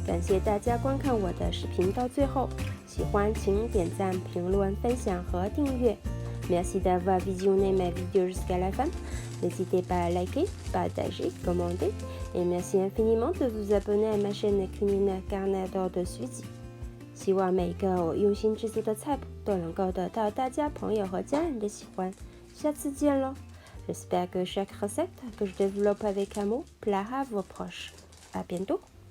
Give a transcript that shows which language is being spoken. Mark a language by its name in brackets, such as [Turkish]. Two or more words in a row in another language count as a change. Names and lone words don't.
[Chinese] 谢大家观看我的视频到最后，喜欢请点赞、评论、分享和订阅。 [French] Merci d'avoir visionné ma vidéo jusqu'à la fin. N'hésitez pas à liker, partager, commenter. Et merci infiniment de vous abonner à ma chaîne Kunina Carnador de Suzy. [Chinese] 希望每个我用心制作的菜谱都能够得到大家朋友和家人的喜欢。下次见喽 [French] J'espère que chaque recette que je développe avec amour plaira à vos proches. À bientôt.